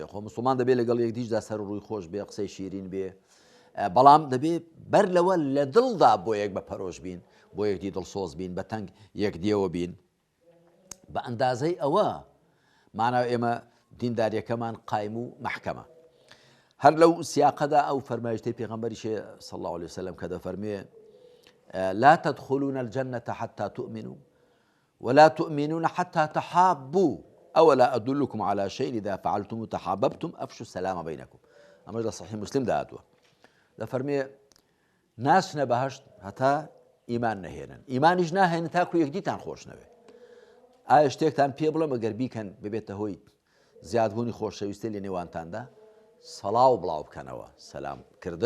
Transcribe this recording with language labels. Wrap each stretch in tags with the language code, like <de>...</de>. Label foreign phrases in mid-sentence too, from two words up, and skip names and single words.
<ckb>خۆ مسلمان دەبێت لەگەڵ یەکدیشدا سەر و ڕووی خۆش بێ، قسەی شیرین بێ، بەڵام دەبێت بەر لەوە لە دڵدا بۆ یەک بە پەرۆش بین، بۆ یەکدی دڵسۆز بین، بە تەنگ یەکدیەوە بین. بە ئەندازەی ئەوە ماناوە ئێمە دینداریەکەمان قایم و مەحکەمە. هەر لەو سیاقەدا ئەو فەرمایشتەی پێغەمبەریشێ</ckb> <ar>صلی الله عليه وسلم</ar> <ckb>کە دەفەرمێ</ckb> <ar>لا تدخلون الجنة حتى تؤمنوا ولا تؤمنون حتى تحابوا أولا أدلكم على شيء إذا فعلتم تحاببتم أفشوا السلام بينكم. أما إذا</ar> <ckb>صحيح مسلم دهاتوه دەفەرمێ ناچنە بەهەشت هەتا ئیمان نەهێنن، ئیمانیش ناهێنن تاکو یەکدیتان خۆش نەوێ. ئایا شتێکتان پێ بڵێم ئەگەر بیکەن ببێتە هۆی زیادبوونی خۆشەویستی لە نێوانتاندا سەڵاو بڵاو بکەنەوە، سەلامکردن.</ckb>